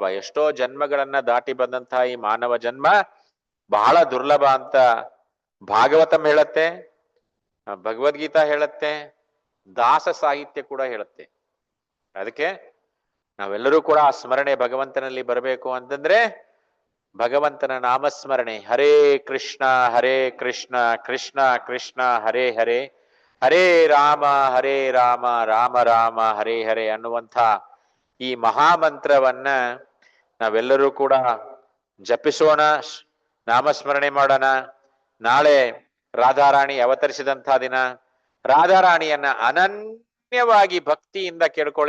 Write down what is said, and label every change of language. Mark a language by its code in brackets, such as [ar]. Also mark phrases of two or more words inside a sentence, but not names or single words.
[kn] ಎಷ್ಟೋ ಜನ್ಮಗಳನ್ನ ದಾಟಿ ಬಂದಂತಹ ಈ ಮಾನವ ಜನ್ಮ ಬಹಳ ದುರ್ಲಭ ಅಂತ ಭಾಗವತಂ ಹೇಳತ್ತೆ, ಭಗವದ್ಗೀತಾ ಹೇಳತ್ತೆ, ದಾಸ ಸಾಹಿತ್ಯ ಕೂಡ ಹೇಳುತ್ತೆ. ಅದಕ್ಕೆ ನಾವೆಲ್ಲರೂ ಕೂಡ ಆ ಸ್ಮರಣೆ ಭಗವಂತನಲ್ಲಿ ಬರಬೇಕು ಅಂತಂದ್ರೆ ಭಗವಂತನ ನಾಮಸ್ಮರಣೆ. ಹರೇ ಕೃಷ್ಣ ಕೃಷ್ಣ ಕೃಷ್ಣ ಹರೇ ಹರೇ, ಹರೇ ರಾಮ ರಾಮ ರಾಮ ಹರೇ ಹರೇ ಅನ್ನುವಂಥ ಈ ಮಹಾಮಂತ್ರವನ್ನ ನಾವೆಲ್ಲರೂ ಕೂಡ ಜಪಿಸೋಣ, ನಾಮಸ್ಮರಣೆ ಮಾಡೋಣ. ನಾಳೆ ರಾಧಾರಾಣಿ ಅವತರಿಸಿದಂತಹ ದಿನ. ರಾಧಾರಾಣಿಯನ್ನ ಅನನ್ಯವಾಗಿ ಭಕ್ತಿಯಿಂದ ಕೇಳ್ಕೊಳ್ಳಿ.